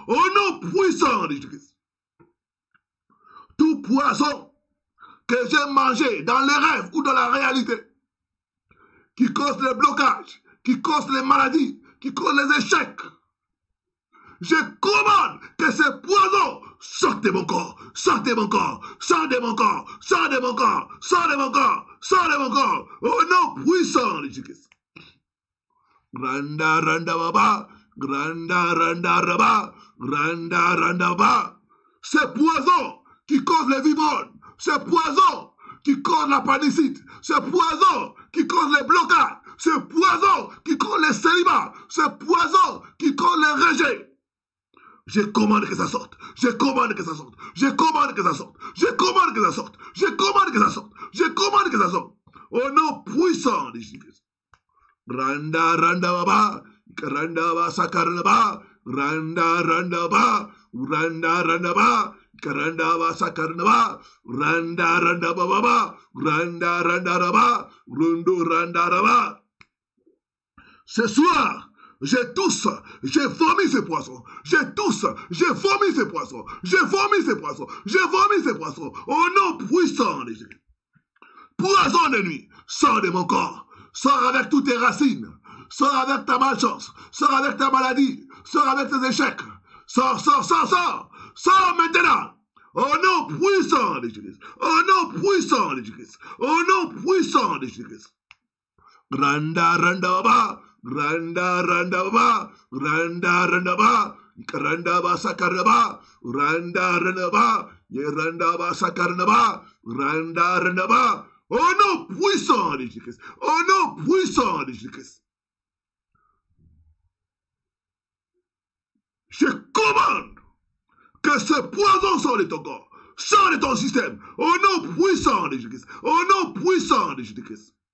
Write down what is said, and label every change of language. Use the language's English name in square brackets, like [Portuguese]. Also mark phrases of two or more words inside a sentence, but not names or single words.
[French] Au nom puissant de Jésus-Christ. Tout poison que j'ai mangé dans les rêves ou dans la réalité, qui cause les blocages, qui cause les maladies, qui cause les échecs, je commande que ces poisons sortent de mon corps, sortent de mon corps, sortent de mon corps, sortent de mon corps, sortent de mon corps, sortent de mon corps, au nom puissant de Jésus-Christ. Randa randa baba, randa randa raba, randa randa ba. Ces poisons qui causent les vibrones, ces poisons qui causent la panicite, ces poisons qui causent les blocages, ces poisons qui causent les célibats, ces poisons qui causent les rejets. Je commande que ça sorte. Je commande que ça sorte. Je commande que ça sorte. Je commande que ça sorte. Je commande que ça sorte. Je commande que ça sorte. Au nom puissant de Jésus-Christ. Randa randa baba, randa ba sakarna ba, randa randa ba, randa randa ba, randa ba sakarna ba, randa randa ba ba, randa randa ba, rundo randa ba. Ce soir, je tousse, je vomis ces poissons, je tousse, je vomis ces poissons, je vomis ces poissons, je vomis ces poissons, au nom puissant de Jésus. Poison de nuit, sors de mon corps. Sors avec toutes tes racines. Sors avec ta malchance. Sors avec ta maladie. Sors avec tes échecs. Sors, sors, sors, sors. Sors maintenant. Au nom puissant de Jésus. Au nom puissant de Jésus. Au nom puissant de Jésus. Randa, randa, ba. Randa, randa, ba. Randa, randa, ba. Randa, ba, sakarna, ba. Randa, randa, ba. Randa, ba, sakarna, ba. Randa, randa, ba. Au nom puissant de Jésus-Christ. Au nom puissant de Jésus-Christ. Je commande que ce poison sorte de ton corps, sorte de ton système. Au nom puissant de Jésus-Christ. Au nom puissant de Jésus-Christ.